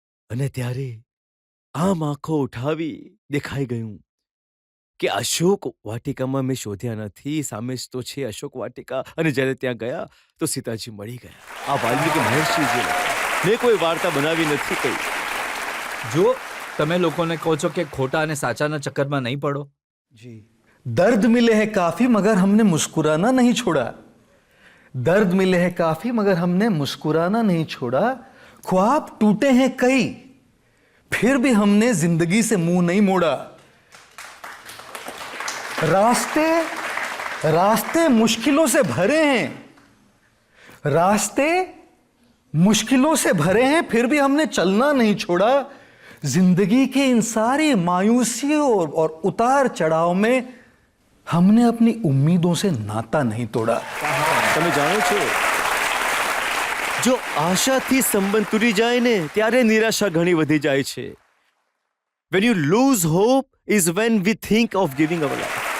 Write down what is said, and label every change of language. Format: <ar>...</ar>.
<gu>અને ત્યારે આમ આંખો ઉઠાવી દેખાઈ ગયું કે અશોક વાટિકામાં મેં શોધ્યા નથી, સામે જ તો છે અશોક વાટિકા. અને જ્યારે ત્યાં ગયા તો સીતાજી મળી ગયા. આ વાલ્મીકી મહર્ષિજી લખ્યું. મેં કોઈ વાર્તા બનાવી નથી કઈ. જો તમે લોકોને કહો છો કે ખોટા અને સાચાના ચક્કરમાં નહીં પડો.</gu> <hi>जी, दर्द मिले हैं काफी मगर हमने मुस्कुराना नहीं छोड़ा. दर्द मिले हैं काफी मगर हमने मुस्कुराना नहीं छोड़ा. ख्वाब टूटे हैं कई फिर भी हमने जिंदगी से मुंह नहीं मोड़ा. रास्ते रास्ते मुश्किलों से भरे हैं, रास्ते मुश्किलों से भरे हैं फिर भी हमने चलना नहीं छोड़ा. जिंदगी के इन सारी मायूसियों और उतार चढ़ाव में हमने अपनी उम्मीदों से नाता नहीं तोड़ा.</hi> <gu>તમે જાણો છો, જો આશાથી સંબંધ તૂટી જાય ને ત્યારે નિરાશા ઘણી વધી જાય છે.</gu> <en>When you lose hope is when we think of giving our life.</en>